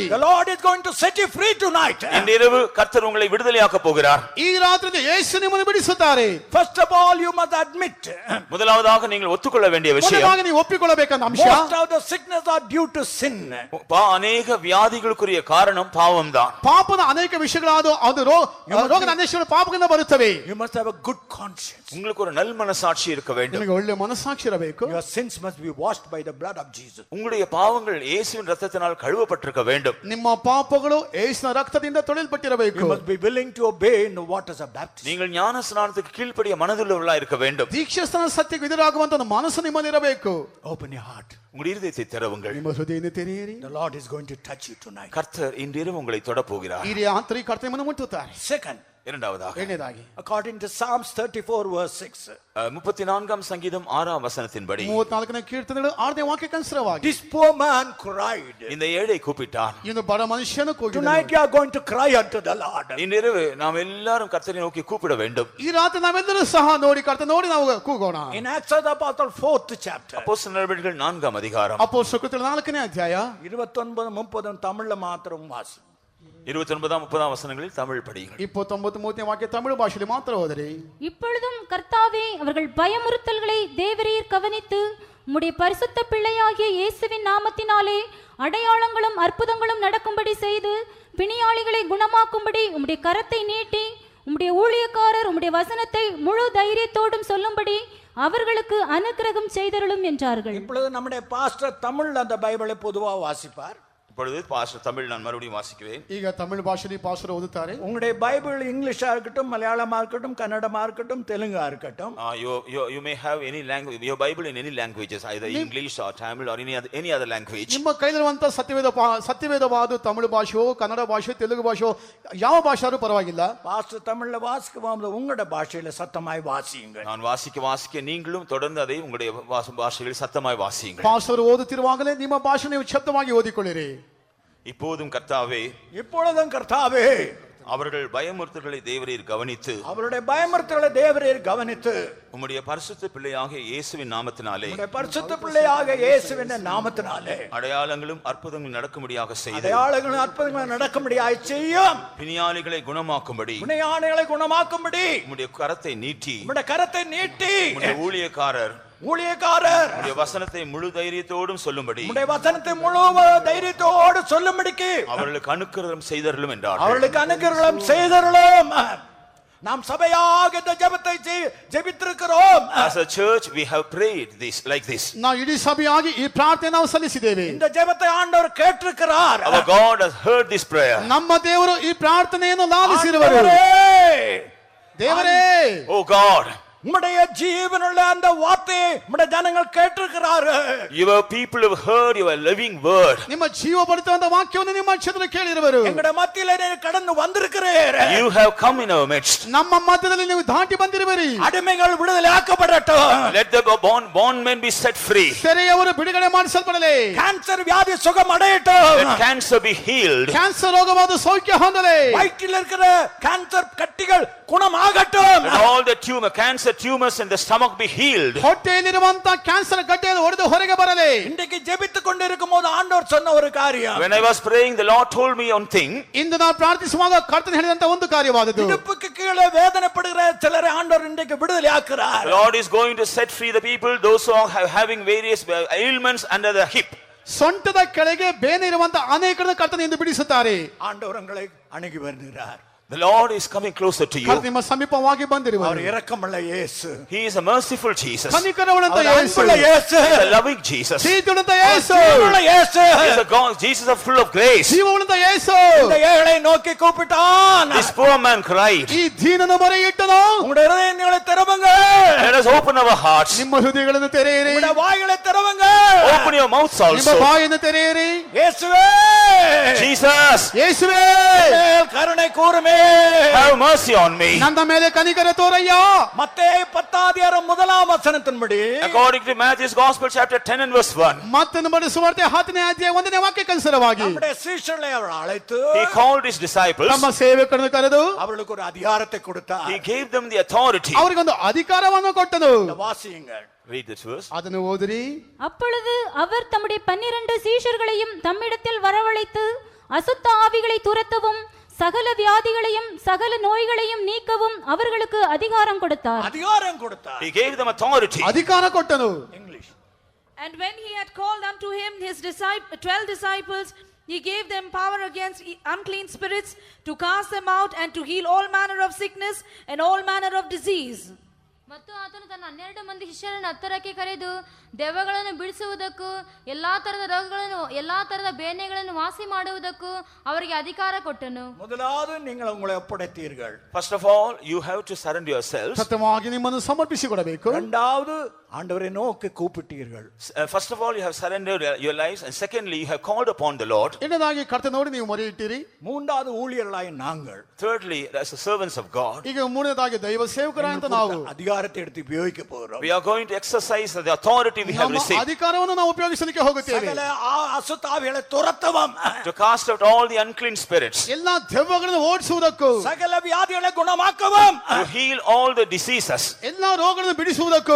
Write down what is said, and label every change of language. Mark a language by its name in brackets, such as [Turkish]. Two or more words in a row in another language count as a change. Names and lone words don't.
[English] the Lord is going to set you free tonight. [Tamil] இன்று இரவு கர்த்தர் உங்களை விடுதலையாக்க போகிறார். [Kannada] ಈ ರಾತ್ರಿ ಯೇಸು ನಿಮ್ಮನ್ನು ಬಿಡಿಸುತ್ತಾರೆ. [English] First of all, you must admit, [Tamil] முதலாவதாக நீங்கள் ஒத்துக்கொள்ள வேண்டிய விஷயம், [Kannada] ಮೊದಲಾಗಿ ನೀವು ಒಪ್ಪಿಕೊಳ್ಳಬೇಕಂತ ಅಂಶ, [English] most of the sickness are due to sin. [Tamil] அநேக வியாதிகளுக்குரிய காரணம் பாவம்தான். [Kannada] ಪಾಪದ ಅನೇಕ ವಿಷಯಗಳಾದ ಅದು ರೋಗದ ಅನೇಕ ಪಾಪಗಳಿಂದ ಬರುತ್ತವೆ. [English] You must have a good conscience. [Tamil] உங்களுக்கு ஒரு நல் மனசாட்சி இருக்க வேண்டும். [Kannada] ನಿಮಗೆ ಒಳ್ಳೆ ಮನಸ್ಸಾಕ್ಷಿ ಇರಬೇಕು. [English] Your sins must be washed by the blood of Jesus. [Tamil] உங்களுடைய பாவங்கள் இயேசுவின் இரத்தத்தினால் கழுவப்பட்டிருக்க வேண்டும். [Kannada] ನಿಮ್ಮ ಪಾಪಗಳು ಯೇಸುವಿನ ರಕ್ತದಿಂದ ತೊಳೆಯಲ್ಪಟ್ಟಿರಬೇಕು. [English] You must be willing to obey in the waters of baptism. [Tamil] நீங்கள் ஞான ஸ்நானத்துக்கு கீழ்ப்படிய மனதுள்ளவர்களாக இருக்க வேண்டும். [Kannada] ದೀಕ್ಷಾಸ್ನಾನ ಸತ್ಯಕ್ಕೆ ಎದುರಾಗುವಂತ ಒಂದು ಮನಸ್ಸು ನಿಮ್ಮಲ್ಲಿ ಇರಬೇಕು. [English] Open your heart. [Tamil] உங்கள் இருதயத்தை திறவுங்கள். [Kannada] ನಿಮ್ಮ ಹೃದಯವನ್ನು ತೆರೆಯಿರಿ. [English] The Lord is going to touch you tonight. [Tamil] கர்த்தர் இன்றிரவு உங்களை தொடப் போகிறார். [Kannada] ಈ ರಾತ್ರಿ ಕರ್ತನ ನಿಮ್ಮನ್ನು ಮುಟ್ಟುತ್ತಾರೆ. [English] Second, [Kannada] ಎರಡನೇದಾಗಿ [English] according to Psalms 34 verse 6, [Tamil] 34ஆம் சங்கீதம் 6ஆம் வசனத்தின்படி [Kannada] 34ನೇ ಕೀರ್ತನೆಗಳು 6ನೇ ವಾಕ್ಯಕ್ಕನುಸಾರವಾಗಿ [English] this poor man cried. [Tamil] இந்த ஏழை கூப்பிட்டான். [Kannada] ಇವನು ಬಡ ಮನುಷ್ಯನು ಕೂಗಿದನು. [English] Tonight you are going to cry unto the Lord. [Tamil] இன்றிரவு நாம் எல்லாரும் கர்த்தரை நோக்கி கூப்பிட வேண்டும். [Kannada] ಈ ರಾತ್ರಿ ನಾವೆಲ್ಲರೂ ಸಹ ನೋಡಿ ಕರ್ತನ ನೋಡಿ ನಾವು ಕೂಗೋಣ. [English] In Acts of the Apostle 4th chapter, [Tamil] அப்போஸ்தலர் நடவடிக்கைகள் 4ஆம் அதிகாரம் [Kannada] ಅಪೊಸ್ತಲರ 4ನೇ ಅಧ್ಯಾಯ [Tamil] 29 30 தமிழ்ல மாத்திரம் வாசி. 29ஆம் 30ஆம் வசனங்களில் தமிழ் படியுங்கள். [Kannada] 29 30ನೇ ವಾಕ್ಯ ತಮಿಳು ಭಾಷೆಯಲ್ಲಿ ಮಾತ್ರ ಓದಿರಿ. [Tamil] இப்பொழுதும் கர்த்தாவே அவர்கள் பயமுறுத்தல்களை தேவரீர் கவனித்து உம்முடைய பரிசுத்த பிள்ளையாகிய இயேசுவின் நாமத்தினாலே அடையாளங்களும் அற்புதங்களும் நடக்கும்படி செய்து பிணியாளிகளை குணமாக்கும்படி உம்முடைய கரத்தை நீட்டி உம்முடைய ஊழியக்காரர் உம்முடைய வசனத்தை முழு தைரியத்தோடும் சொல்லும்படி அவர்களுக்கு அனுக்கிரகம் செய்தருளும் என்றார்கள். இப்பொழுது நம்முடைய பாஸ்டர் தமிழ்ல அந்த பைபிளை பொதுவா வாசிப்பார். இப்பொழுது பாஸ்டர் தமிழ் நான் மறுபடியும் வாசிக்கிறேன். [Kannada] ಈಗ ತಮಿಳು ಭಾಷೆಯಲ್ಲಿ ಪಾಸ್ಟರ್ ಓದುತ್ತಾರೆ. [Tamil] உங்களுடைய பைபிள் இங்கிலீஷா இருக்கட்டும், மலையாளமா இருக்கட்டும், கன்னடமா இருக்கட்டும், தெலுங்கா இருக்கட்டும். [English] You may have any language, your Bible in any languages, either English or Tamil or any other language. [Kannada] ನಿಮ್ಮ ಕೈಲಿರುವಂತ ಸತ್ಯವೇದವಾದ ತಮಿಳು ಭಾಷೆಯೋ ಕನ್ನಡ ಭಾಷೆಯೋ ತೆಲುಗು ಭಾಷೆಯೋ ಯಾವ ಭಾಷೆಯಾದ್ರೂ ಪರವಾಗಿಲ್ಲ. [Tamil] பாஸ்டர் தமிழ்ல வாசிக்கும்போது உங்களோட பாஷையில சத்தமாய் வாசியுங்க. நான் வாசிக்க நீங்களும் தொடர்ந்து அதை உங்களுடைய பாஷையில் சத்தமாய் வாசியுங்கள். [Kannada] ಪಾಸ್ಟರ್ ಓದುತ್ತಿರುವಾಗಲೇ ನಿಮ್ಮ ಭಾಷೆ ನೀವು ಶಬ್ದವಾಗಿ ಓದಿಕೊಳ್ಳಿರಿ. [Tamil] இப்போதும் கர்த்தாவே, இப்பொழுதும் கர்த்தாவே, அவர்கள் பயமுறுத்தல்களை தேவரீர் கவனித்து அவருடைய பயமுறுத்தல்களை தேவரீர் கவனித்து உம்முடைய பரிசுத்த பிள்ளையாகிய இயேசுவின் நாமத்தினாலே உம்முடைய பரிசுத்த பிள்ளையாகிய இயேசுவின் நாமத்தினாலே அடையாளங்களும் அற்புதங்களும் நடக்கும்படியாக செய்து அடையாளங்களும் அற்புதங்களும் நடக்கும்படியாக செய்யும் பிணியாளிகளை குணமாக்கும்படி பிணியாளிகளை குணமாக்கும்படி உம்முடைய கரத்தை நீட்டி உம்முடைய ஊழியக்காரர் உம்முடைய வசனத்தை முழு தைரியத்தோடும் சொல்லும்படி உம்முடைய வசனத்தை முழு தைரியத்தோடு சொல்லும்படிக்கு அவர்களுக்கு அனுக்கிரகம் செய்தருளும் என்றார். அவர்களுக்கு அனுக்கிரகம் செய்தருளும். நாம் சபையாக இந்த ஜெபத்தை ஜெபித்திருக்கிறோம். [English] As a church we have prayed this like this. [Kannada] ನಾವು ಇಡೀ ಸಭೆಯಾಗಿ ಈ ಪ್ರಾರ್ಥನೆ ನಾವು ಸಲ್ಲಿಸಿದ್ದೇವೆ. [Tamil] இந்த ஜெபத்தை ஆண்டவர் கேட்டிருக்கிறார். [English] Our God has heard this prayer. [Kannada] ನಮ್ಮ ದೇವರು ಈ ಪ್ರಾರ್ಥನೆಯನ್ನು ಲಾಲಿಸಿರುವರು. ದೇವರೇ, [English] Oh God, [Tamil] உம்முடைய ஜீவனுள்ள அந்த வார்த்தையை உம்முடைய ஜனங்கள் கேட்டிருக்கிறார்கள். [English] Your people have heard your living word. [Kannada] ನಿಮ್ಮ ಜೀವಭರಿತವಾದ ವಾಕ್ಯವನ್ನು ನಿಮ್ಮ ಜನರು ಕೇಳಿರುವರು. [Tamil] எங்களுடைய மத்தியிலே நீர் கடந்து வந்திருக்கிறீர். [English] You have come in our midst. [Kannada] ನಮ್ಮ ಮಧ್ಯದಲ್ಲಿ ನೀವು ದಾಟಿ ಬಂದಿರುವಿರಿ. [Tamil] அடிமைகள் விடுதலையாக்கப்படட்டும். [English] Let the bondmen be set free. [Kannada] ಸೆರೆಯವರು ಬಿಡುಗಡೆ ಮಾಡಿಸಲ್ಪಡಲಿ. [Tamil] கேன்சர் வியாதி சுகம் அடையட்டும். [English] Let cancer be healed. [Kannada] ಕ್ಯಾನ್ಸರ್ ರೋಗವಾದ ಸೌಖ್ಯ ಹೊಂದಲಿ. [Tamil] வயிற்றில் இருக்கிற கேன்சர் கட்டிகள் குணமாகட்டும். [English] Let all the cancer tumors in the stomach be healed. [Kannada] ಹೊಟ್ಟೆಯಲ್ಲಿರುವಂತ ಕ್ಯಾನ್ಸರ್ ಗಡ್ಡೆಯನ್ನು ಒಡೆದು ಹೊರಗೆ ಬರಲಿ. [Tamil] இன்றைக்கு ஜெபித்துக் கொண்டிருக்கும்போது ஆண்டவர் சொன்ன ஒரு காரியம். [English] When I was praying, the Lord told me one thing. [Kannada] ಇಂದು ನಾನು ಪ್ರಾರ್ಥಿಸುವಾಗ ಕರ್ತನು ಹೇಳಿದಂತ ಒಂದು ಕಾರ್ಯವಾದದ್ದು. [Tamil] இடுப்புக்கு கீழே வேதனைப்படுகிற சிலரை ஆண்டவர் இன்றைக்கு விடுதலையாக்குறார். [English] The Lord is going to set free the people, those who are having various ailments under the hip. [Kannada] ಸೊಂಟದ ಕೆಳಗೆ ಬೇನೆ ಇರುವಂತ ಅನೇಕರನ್ನು ಕರ್ತನು ಇಂದು ಬಿಡಿಸುತ್ತಾರೆ. [Tamil] ஆண்டவர் உங்களை அணுகி வருகிறார். [English] The Lord is coming closer to you. [Kannada] ನಿಮ್ಮ ಸಮೀಪವಾಗಿ ಬಂದಿರುವರು. [Tamil] அவர் இரக்கமுள்ள இயேசு. [English] He is a merciful Jesus. [Kannada] ಕನಿಕರವುಳ್ಳಂತ [Tamil] அவர் [Kannada] ಯೇಸು. [Tamil] அன்புள்ள இயேசு. [English] He is a loving Jesus. [Kannada] ಪ್ರೀತಿಯುಳ್ಳಂತ ಯೇಸು. [Tamil] ஜீவனுள்ள இயேசு. [English] He is a God. Jesus is full of grace. [Kannada] ಜೀವವುಳ್ಳಂತ ಯೇಸು. [Tamil] இந்த ஏழை நோக்கி கூப்பிட்டான். [English] This poor man cried. [Kannada] ಈ ದೀನನ ಮೊರೆಯಿಟ್ಟನು. [Tamil] உங்களுடைய இதயங்களை திறவுங்க. [English] Let us open our hearts. [Kannada] ನಿಮ್ಮ ಹೃದಯಗಳನ್ನು ತೆರೆಯಿರಿ. [Tamil] உங்களுடைய வாய்களை திறவுங்க. [English] Open your mouths [Kannada] ನಿಮ್ಮ [English] also. [Kannada] ಬಾಯನ್ನು ತೆರೆಯಿರಿ. [Tamil] இயேசுவே. [English] Jesus, [Kannada] ಯೇಸುವೇ, [Tamil] மேல் கருணை கூருமே. [English] have mercy on me. [Kannada] ನನ್ನ ಮೇಲೆ ಕನಿಕರ ತೋರಯ್ಯ. [Tamil] மத்தேயு 10:1 [English] According to Matthew's Gospel, chapter 10 and verse 1. [Kannada] ಮತ್ತೊಂದು ಬಡ ಸುವಾರ್ತೆ 10ನೇ ಅಧ್ಯಾಯ 1ನೇ ವಾಕ್ಯಕ್ಕನುಸಾರವಾಗಿ [Tamil] நம்முடைய சீஷர்களை அவர் அழைத்து [English] He called his disciples. [Kannada] ನಮ್ಮ ಸೇವಕರನ್ನು ಕರೆದು [Tamil] அவர்களுக்கு ஒரு அதிகாரத்தை கொடுத்தார். [English] He gave them the authority. [Kannada] ಅವರಿಗೊಂದು ಅಧಿಕಾರವನ್ನು ಕೊಟ್ಟನು. [Tamil] வாசியுங்கள். [English] Read this verse. [Kannada] ಅದನ್ನು ಓದಿರಿ. [Tamil] அப்பொழுது அவர் தம்முடைய 12 சீஷர்களையும் தம்மிடத்தில் வரவழைத்து அசுத்த ஆவிகளை துரத்தவும் சகல வியாதிகளையும் சகல நோய்களையும் நீக்கவும் அவர்களுக்கு அதிகாரம் கொடுத்தார். அதிகாரம் கொடுத்தார். [English] He gave them authority. [Kannada] ಅಧಿಕಾರ ಕೊಟ್ಟನು. [Tamil] இங்கிலீஷ். [English] And when he had called unto him his 12 disciples, he gave them power against unclean spirits to cast them out and to heal all manner of sickness and all manner of disease. [Kannada] ಮತ್ತು ಆತನು ತನ್ನ 12 ಮಂದಿ ಶಿಷ್ಯರನ್ನು ಹತ್ತಿರಕ್ಕೆ ಕರೆದು ದೆವ್ವಗಳನ್ನು ಬಿಡಿಸುವುದಕ್ಕೂ ಎಲ್ಲಾ ತರದ ರೋಗಗಳನ್ನು ಎಲ್ಲಾ ತರದ ಬೇನೆಗಳನ್ನು ವಾಸಿ ಮಾಡುವುದಕ್ಕೂ ಅವರಿಗೆ ಅಧಿಕಾರ ಕೊಟ್ಟನು. [Tamil] முதலாவது நீங்கள் உங்களை ஒப்படைத்தீர்கள். [English] First of all, you have to surrender yourselves. [Kannada] ಸತ್ಯವಾಗಿ ನಿಮ್ಮನ್ನು ಸಮರ್ಪಿಸಿಕೊಡಬೇಕು. [Tamil] இரண்டாவது ஆண்டவரை நோக்கி கூப்பிட்டீர்கள். [English] First of all, you have surrendered your lives, and secondly, you have called upon the Lord. [Kannada] ಎರಡನೇದಾಗಿ ಕರ್ತನೋಡಿ ನೀವು ಮೊರೆಯಿಟ್ಟಿರಿ. [Tamil] மூன்றாவது ஊழியர்களாய் நாங்கள். [English] Thirdly, as the servants of God, [Kannada] ಈಗ ಮೂರನೇದಾಗಿ ದೈವ ಸೇವಕರಾದಂತ ನಾವು [Tamil] அதிகாரத்தை எடுத்து உபயோகிக்க போகிறோம். [English] we are going to exercise the authority we have received. [Kannada] ಅಧಿಕಾರವನ್ನು ನಾವು ಉಪಯೋಗಿಸಲಿಕ್ಕೆ ಹೋಗುತ್ತೇವೆ. [Tamil] சகல அசுத்தாவிகளை துரத்தவும், [English] to cast out all the unclean spirits, [Kannada] ಎಲ್ಲಾ ದೆವ್ವಗಳನ್ನು ಓಡಿಸುವುದಕ್ಕೂ, [Tamil] சகல வியாதிகளை குணமாக்கவும், [English] to heal all the diseases. [Kannada] ಎಲ್ಲಾ ರೋಗಗಳನ್ನು ಬಿಡಿಸುವುದಕ್ಕೂ